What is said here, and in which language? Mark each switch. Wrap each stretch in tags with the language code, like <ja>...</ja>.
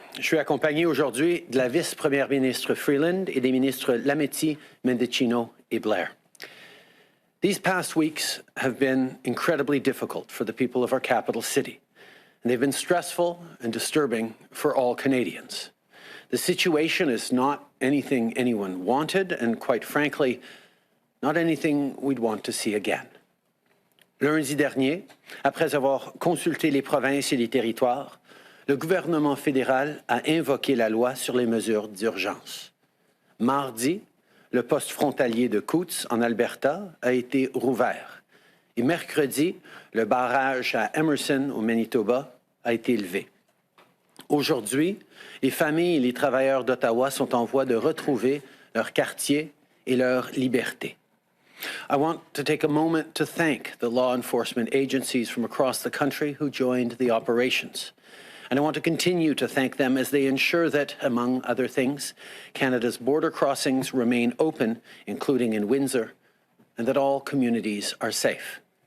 <fr>Je suis accompagné aujourd'hui de la vice-première ministre Freeland et des ministres Lametti, Mendicino et Blair.</fr> <en>These past weeks have been incredibly difficult for the people of our capital city, and they've been stressful and disturbing for all Canadians. The situation is not anything anyone wanted, and quite frankly, not anything we'd want to see again.</en> <fr>Lundi dernier, après avoir consulté les provinces et les territoires, le gouvernement fédéral a invoqué la loi sur les mesures d'urgence. Mardi, le poste frontalier de Coutts, en Alberta, a été rouvert. Et mercredi, le barrage à Emerson, au Manitoba, a été levé. Aujourd'hui, les familles et les travailleurs d'Ottawa sont en voie de retrouver leur quartier et leur liberté.</fr> <en>I want to take a moment to thank the law enforcement agencies from across the country who joined the operations. And I want to continue to thank them as they ensure that, among other things, Canada's border crossings remain open, including in Windsor, and that all communities are safe.</en>